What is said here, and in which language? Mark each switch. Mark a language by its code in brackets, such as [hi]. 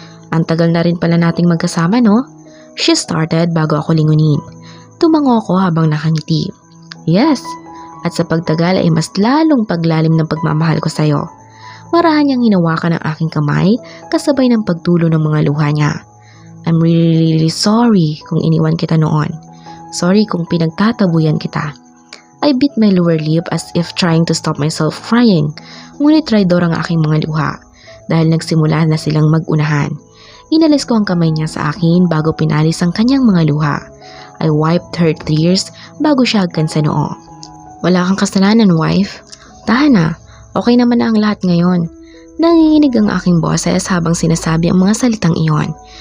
[tl] Ang tagal na rin pala nating magkasama, no? [en] She started [tl] bago ako lingunin. Tumango ako habang nakangiti. Yes, at sa pagtagal ay mas lalong paglalim ng pagmamahal ko sa'yo. Marahan niyang hinawakan ang aking kamay kasabay ng pagtulo ng mga luha niya. [en] I'm really sorry [tl] kung iniwan kita noon. Sorry kung pinagtatabuyan kita. [en] I bit my lower lip as if trying to stop myself crying. [tl] Ngunit traidor ang aking mga luha dahil nagsimula na silang mag-unahan. Inalis ko ang kamay niya sa akin bago pinalis ang kanyang mga luha. [en] I wiped her tears [tl] bago siya agkan sa noo. Wala kang kasalanan, wife. Tahan na, okay naman na ang lahat ngayon. Nanginginig ang aking boses habang sinasabi ang mga salitang iyon.